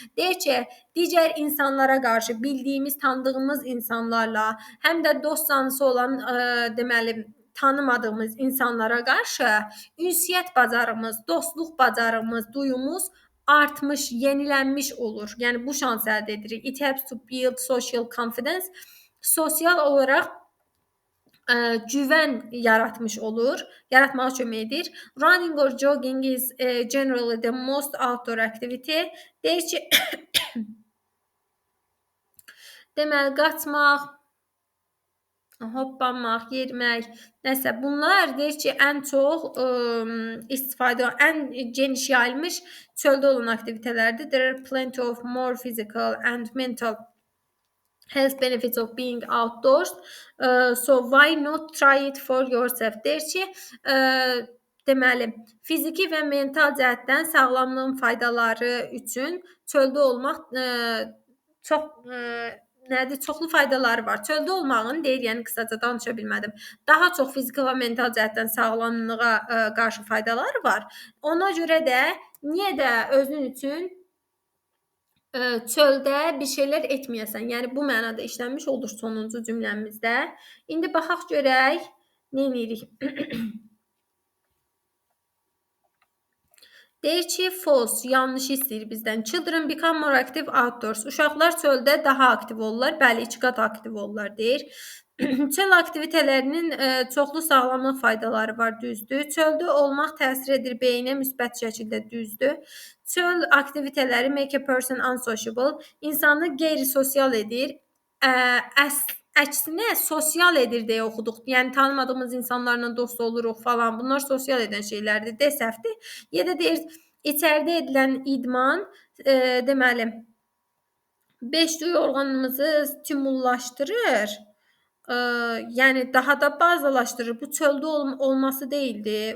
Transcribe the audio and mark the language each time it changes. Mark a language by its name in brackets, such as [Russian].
[Azerbaijani] Deyir ki, digər insanlara qarşı bildiyimiz, tanıdığımız insanlarla, həm də dost canlısı olan, deməli, tanımadığımız insanlara qarşı ünsiyyət bacarığımız, dostluq bacarığımız, duyumuz artmış, yenilənmiş olur. Yəni bu şans əldə edirik. [English] It helps to build social confidence. [Azerbaijani] Sosial olaraq güvən yaratmış olur, yaratmağa kömək edir. [English] Running or jogging is generally the most outdoor activity. [Azerbaijani] Deyir ki, deməli qaçmaq, hoppanmaq, yerimək, nəsə bunlar deyir ki, ən çox istifadə, ən geniş yayılmış çöldə olan aktivitelərdir. [English] There are plenty of more physical and mental health benefits of being outdoors. So why not try it for yourself? [Azerbaijani] Deyir ki, deməli, fiziki və mental cəhətdən sağlamlığın faydaları üçün çöldə olmaq çoxlu faydaları var. Çöldə olmağın, deyir, yəni qısaca danışa bilmədim, daha çox fiziki və mental cəhətdən sağlamlığa qarşı faydaları var. Ona görə də niyə də özün üçün çöldə bir şeylər etməyəsən? Yəni bu mənada işlənmiş olur sonuncu cümləmizdə. İndi baxaq görək nə edirik. Deyir ki, false, yanlış istəyir bizdən. [English] Children become more active outdoors. [Azerbaijani] Uşaqlar çöldə daha aktiv olurlar. Bəli, 2 qat aktiv olurlar, deyir. Çöl aktivitelərinin çoxlu sağlamlıq faydaları var, düzdür. Çöldə olmaq təsir edir beynə müsbət şəkildə, düzdür. Çöl aktiviteləri [English] make a person unsociable. [Azerbaijani] İnsanı qeyri-sosial edir. Əksinə sosial edir deyə oxuduq. Yəni tanımadığımız insanlarla dost oluruq falan. Bunlar sosial edən şeylərdir. D səhvdir. Ya da deyir, içəridə edilən idman, deməli, beşduyu orqanımızı stimullaşdırır. Yəni daha da bazalaşdırır. Bu çöldə olması deyildi.